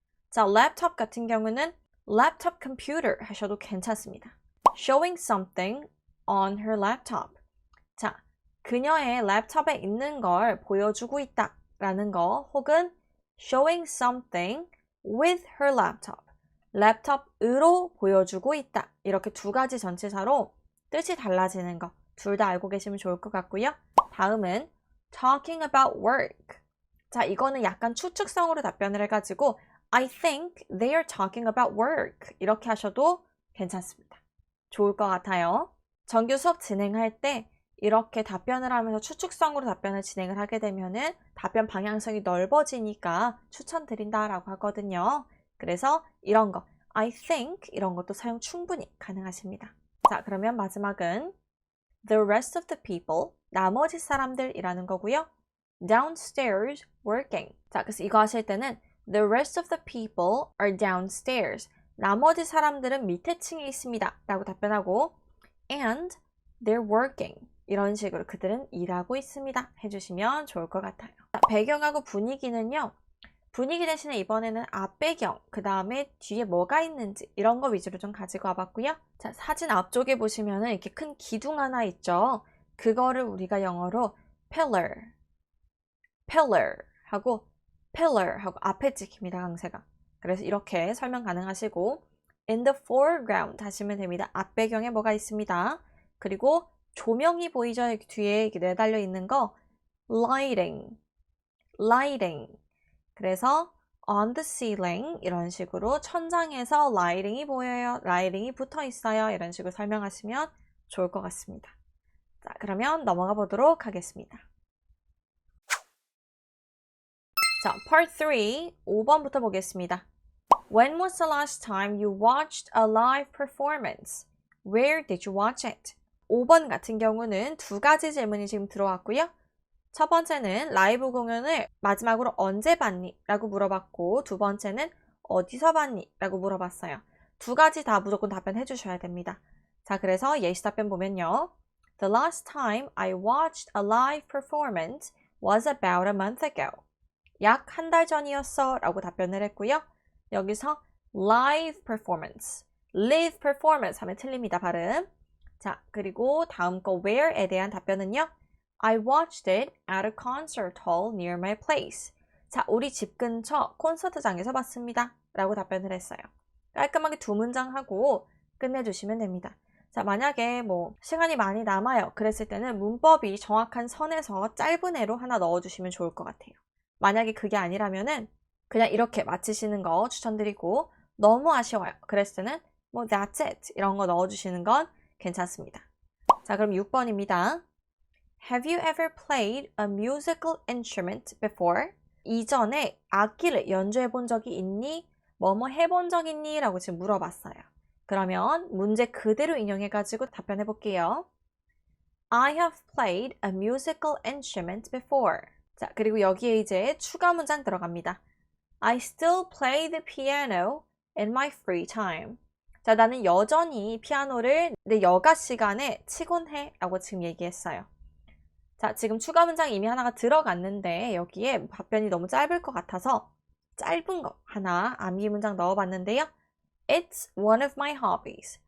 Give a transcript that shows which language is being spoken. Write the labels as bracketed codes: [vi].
[ko] 자, 랩톱 같은 경우는 laptop computer 하셔도 괜찮습니다. [en] showing something on her laptop. [ko] 자, 그녀의 랩톱에 있는 걸 보여주고 있다 라는 거, 혹은 [en] showing something with her laptop. [ko] 랩톱으로 보여주고 있다. 이렇게 두 가지 전치사로 뜻이 달라지는 거 둘 다 알고 계시면 좋을 것 같고요. 다음은 [en] talking about work. [ko] 자, 이거는 약간 추측성으로 답변을 해가지고 [en] I think they are talking about work [ko] 이렇게 하셔도 괜찮습니다. 좋을 것 같아요. 정규 수업 진행할 때 이렇게 답변을 하면서 추측성으로 답변을 진행을 하게 되면은 답변 방향성이 넓어지니까 추천드린다라고 하거든요. 그래서 이런 거 [en] I think [ko] 이런 것도 사용 충분히 가능하십니다. 자, 그러면 마지막은 [en] the rest of the people, [ko] 나머지 사람들이라는 거고요. [en] downstairs working. [ko] 자, 그래서 이거 하실 때는 [en] the rest of the people are downstairs. [ko] 나머지 사람들은 밑에 층에 있습니다 라고 답변하고 [en] and they're working. [ko] 이런 식으로 그들은 일하고 있습니다 해주시면 좋을 것 같아요. 자, 배경하고 분위기는요. 분위기 대신에 이번에는 앞배경, 그 다음에 뒤에 뭐가 있는지 이런 거 위주로 좀 가지고 와봤고요. 자, 사진 앞쪽에 보시면은 이렇게 큰 기둥 하나 있죠. 그거를 우리가 영어로 pillar 하고 앞에 찍힙니다, 강세가. 그래서 이렇게 설명 가능하시고 [en] in the foreground [ko] 하시면 됩니다. 앞배경에 뭐가 있습니다. 그리고 조명이 보이죠? 뒤에 이렇게 내달려 있는 거 lighting. 그래서 [en] on the ceiling [ko] 이런 식으로 천장에서 라이팅이 보여요. 라이팅이 붙어 있어요. 이런 식으로 설명하시면 좋을 것 같습니다. 자, 그러면 넘어가 보도록 하겠습니다. 자, part 3 5번부터 보겠습니다. [en] When was the last time you watched a live performance? Where did you watch it? [ko] 5번 같은 경우는 두 가지 질문이 지금 들어왔고요. 첫 번째는 라이브 공연을 마지막으로 언제 봤니? 라고 물어봤고 두 번째는 어디서 봤니? 라고 물어봤어요. 두 가지 다 무조건 답변해 주셔야 됩니다. 자, 그래서 예시 답변 보면요. [en] The last time I watched a live performance was about a month ago. [ko] 약 한 달 전이었어 라고 답변을 했고요. 여기서 live performance 하면 틀립니다, 발음. 자, 그리고 다음 거 where에 대한 답변은요. [en] I watched it at a concert hall near my place. [ko] 자, 우리 집 근처 콘서트장에서 봤습니다 라고 답변을 했어요. 깔끔하게 두 문장 하고 끝내주시면 됩니다. 자, 만약에 뭐 시간이 많이 남아요 그랬을 때는 문법이 정확한 선에서 짧은 애로 하나 넣어주시면 좋을 것 같아요. 만약에 그게 아니라면은 그냥 이렇게 마치시는 거 추천드리고 너무 아쉬워요 그랬을 때는 뭐 [en] that's it [ko] 이런 거 넣어주시는 건 괜찮습니다. 자, 그럼 6번입니다. [en] Have you ever played a musical instrument before? [ko] 이전에 악기를 연주해 본 적이 있니? 뭐뭐 해본 적 있니? 라고 지금 물어봤어요. 그러면 문제 그대로 인용해가지고 답변해 볼게요. [en] I have played a musical instrument before. [ko] 자, 그리고 여기에 이제 추가 문장 들어갑니다. [en] I still play the piano in my free time. [ko] 자, 나는 여전히 피아노를 내 여가 시간에 치곤 해 라고 지금 얘기했어요. 자, 지금 추가 문장 이미 하나가 들어갔는데 여기에 답변이 너무 짧을 것 같아서 짧은 거 하나 암기 문장 넣어봤는데요. [en] It's one of my hobbies.